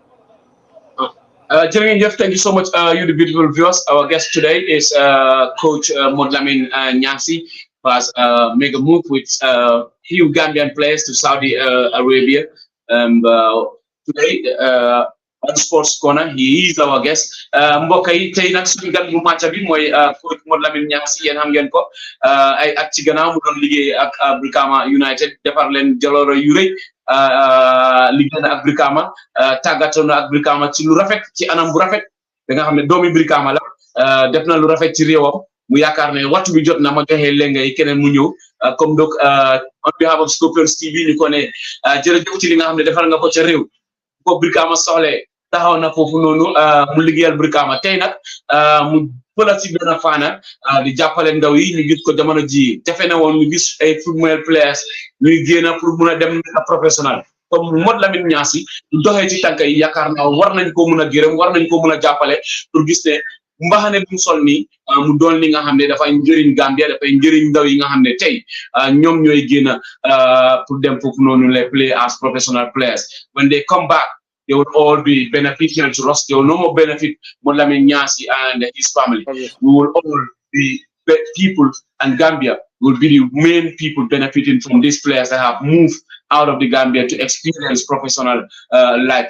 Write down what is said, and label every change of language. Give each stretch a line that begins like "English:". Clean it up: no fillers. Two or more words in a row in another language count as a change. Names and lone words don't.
English: Gentlemen, thank you so much, you the beautiful viewers. Our guest today is Coach Modou Lamin Nyassi, who has made a move with few Gambian players to Saudi Arabia. Today, on Sports Corner, he is our guest.
Wolof: Mbokk yi tey nag suñu gan bu match bi mooy Coach Modou Lamin Nyassi, yéen xam ngeen ko ay at ci gannaaw mu doon liggéey ak Brikama United, defar leen jaloore yu rëy, liggéey na ak Brikama, tàggatoo na ak Brikama ci lu rafet, ci anam bu rafet, da nga xam ne doomi Brikama la, def na lu rafet ci réewam. Mu yaakaar ne waxtu bi jot na ma joxe léegi keneen mu ñëw,
French: comme donc
English: on behalf of Scorpions TV
Wolof: ñu ko ne jërëjëf ci li nga xam ne defal nga ko ca réew ko Brikama soxle taxaw na foofu noonu mu liggéeyal Brikama tey nag mu fële ci benn faana di jàppale ndaw yi ñu gis ko jamono ji jafe na woon ñu gis ay
English: football players
Wolof: ñuy génn pour mun a dem professionnel comme Modou Lamin Nyassi du doxee ci tànk yi yaakaar naa war nañ ko mun a gërëm war nañ ko mun a jàppale pour gis ne mbaxane bu mu sol nii mu doon li nga xam ne dafay njëriñ Gambia dafay njëriñ ndaw yi nga xam ne tey ñoom ñooy génn pour dem foofu noonu les
English: play as professional players when they come back they will all be beneficial to us. They will no more benefit Modou Lamin Nyassi and his family. We will all be people, and Gambia will be the main people benefiting from these players that have moved out of the Gambia to experience professional life.